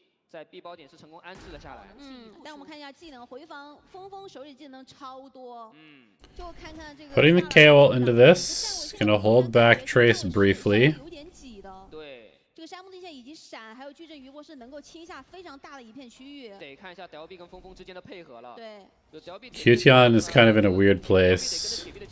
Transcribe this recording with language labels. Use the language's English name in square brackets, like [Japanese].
[Chinese] 在 B 包点是成功安置了下来。但我们看一下技能回防，峰峰手里技能超多。就看看这个。 [English] Putting the KO into this, gonna hold back Trace briefly. [Chinese] 有点挤的。对。这个沙漠地线以及闪，还有矩阵余波是能够清下非常大的一片区域。得看一下 DLB 跟峰峰之间的配合了。对。 [English] Qtion is kind of in a weird place.